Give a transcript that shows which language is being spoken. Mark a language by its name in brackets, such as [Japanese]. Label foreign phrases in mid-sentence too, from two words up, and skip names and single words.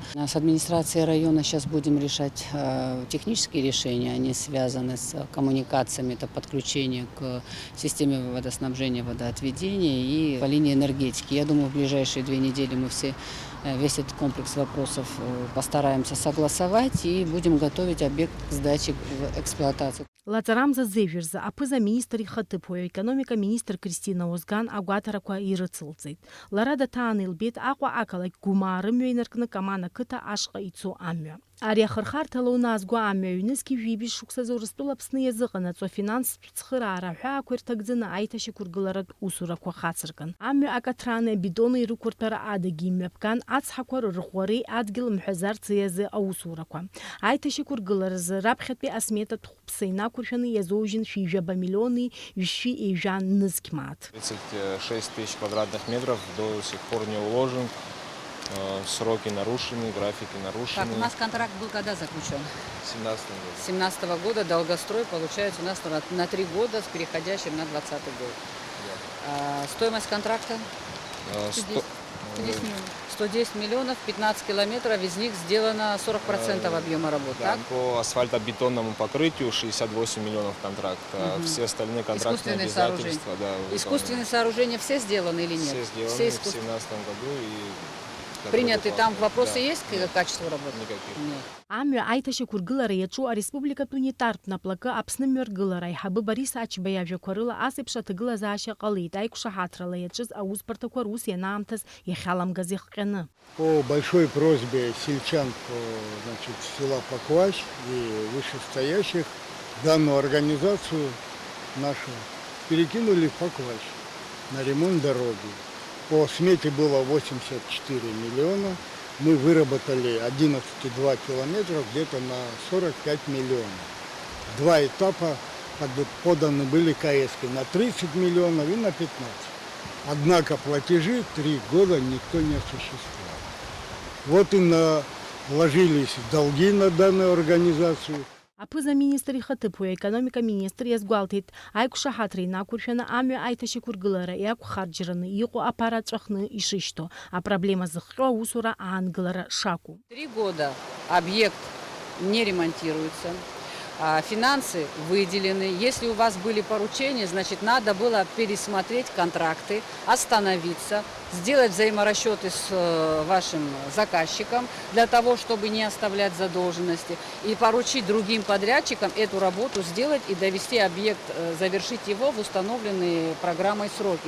[Russian] С администрацией района сейчас будем решать технические решения, они связаны с коммуникациями, это подключение к системе водоснабжения, водоотведения и по линии энергетики. Я думаю, в ближайшие 2 недели мы весь этот комплекс вопросов постараемся согласовать и будем готовить объект к сдаче в эксплуатацию. [Abkhazian] Лаҵарамза зеижәырзы аԥыза-министр ихаҭыԥуаҩ аекономика-министр Кристина Озган агәаҭарақәа ирыцылҵеит. Лара даҭааны илбеит Аҟәа ақалақь Гәымаа рымҩа инаркны Каман ақыҭа ашҟа ицо амҩа. Ари ахырхарҭала унаазго амҩа аҩнызқь жәибжь шықәсазы Урыстәыла Аԥсны иазыҟанаҵо афинанстә цхыраара ҳәаақәа ирҭагӡаны аиҭашьақәыргыларатә усурақәа хацыркын. Амҩа акаҭрани абидони рықәырҭәара адагьы имҩаԥган ацҳақәа рырӷәӷәареи адгьыл мҳәазарц иазы аусурақәа. Аиҭашьақәыргыларазы раԥхьатәи асметатә хәыԥса инақәыршәаны иазоужьын 2 миллиони еижәан нызқь маат. [Russian] 36 тысяч квадратных метров до сих пор не уложен. Сроки нарушены, графики нарушены. Так, у нас контракт был когда заключен? В 2017 году. 2017 года долгострой получается у нас на 3 года с переходящим на 2020 год. Да. Стоимость контракта? 110 миллионов, 15 километров, из них сделано 40% объема работ, Да, так? по асфальтобетонному покрытию 68 миллионов контракт, а все остальные контрактные Искусственные обязательства. Да, Искусственные сооружения все сделаны или нет? все сделаны Все в 2017 году. И Приняты. Там вопросы Да. есть к качеству работы? Никаких. Нет. [Abkhazian] Амҩа аиҭашьақәыргылара иаҿу ареспубликатә унитартә наплакы Аԥсны мҩаргылара аиҳабы Борис Ачба иажәақәа рыла ас еиԥш аҭагылазаашьа ҟалеит аиқәшаҳаҭрала иаҿыз аусбарҭақәа рус ианаамҭаз иахьаламгаз ихҟьаны. [Russian] По большой просьбе сельчан значит, села Пакващ и вышестоящих данную организацию нашу перекинули в Пакващ на ремонт дороги. По смете было 84 миллиона. Мы выработали 11,2 километров где-то на 45 миллионов. Два этапа поданы были КСки на 30 миллионов и на 15. Однако платежи 3 года никто не осуществлял. Вот и вложились долги на данную организацию. [Abkhazian] Аԥыза-министр ихаҭыԥуаҩ аекономика министр иазгәалҭеит аиқәшаҳаҭра инақәыршәаны амҩа аиҭашьақәыргылара иақәхарџьраны иҟоу аԥара ҵәахны ишышьҭоу, апроблема зыхҟьо аусура аангылара шакәу. [Russian] 3 года объект не ремонтируется, финансы выделены. Если у вас были поручения, значит, надо было пересмотреть контракты, остановиться, сделать взаиморасчеты с вашим заказчиком для того, чтобы не оставлять задолженности, и поручить другим подрядчикам эту работу сделать и довести объект, завершить его в установленные программой сроки.